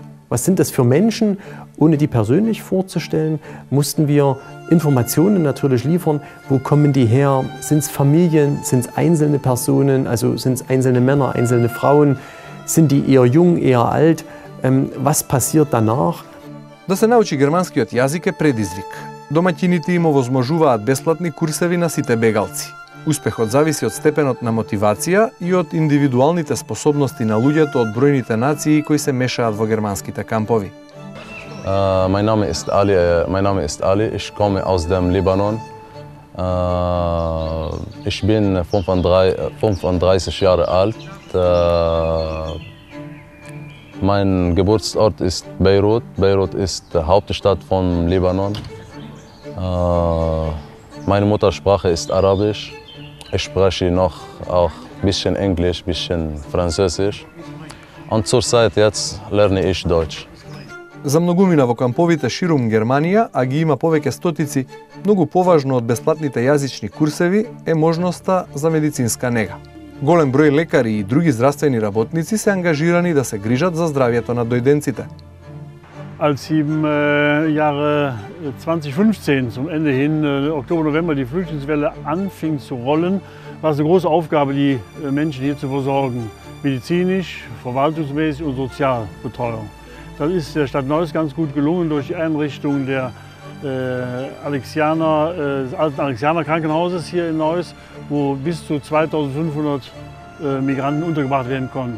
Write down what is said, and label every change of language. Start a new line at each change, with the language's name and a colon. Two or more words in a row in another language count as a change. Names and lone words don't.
German: Was sind das für Menschen? Ohne die persönlich vorzustellen, mussten wir Informationen natürlich liefern. Wo kommen die her? Sind es Familien? Sind es einzelne Personen? Also sind es einzelne Männer, einzelne Frauen? Sind die eher jung, eher alt? Was passiert danach?
Macedonian: Да се научи германскиот јазик е предизвик. Домаќините им овозможуваат бесплатни курсеви на сите бегалци. Успехот зависи од степенот на мотивација и од индивидуалните способности на луѓето од бројните нации кои се мешаат во германските кампови.
German: Mein Name ist Ali, ich komme aus dem Libanon. Ich bin 35 Jahre alt. Mein Geburtsort ist Beirut. Beirut ist die Hauptstadt von Libanon. Meine Muttersprache ist Arabisch. Ich spreche noch auch ein bisschen Englisch, ein bisschen Französisch. Und zurzeit jetzt lerne ich Deutsch.
Macedonian: За многумина во камповите ширум Германија, а ги има повеќе стотици, многу поважно од бесплатните јазични курсеви е можноста за медицинска нега. Голем број лекари и други здравствени работници се ангажирани да се грижат за здравјето на дојденците.
German: Als im Jahre 2015 zum Ende hin, Oktober, November, die Flüchtlingswelle anfing zu rollen, war es eine große Aufgabe, die Menschen hier zu versorgen. Medizinisch, verwaltungsmäßig und Sozialbetreuung. Das ist der Stadt Neuss ganz gut gelungen durch die Einrichtung des alten Alexianer Krankenhauses hier in Neuss, wo bis zu 2500 Migranten untergebracht werden konnten.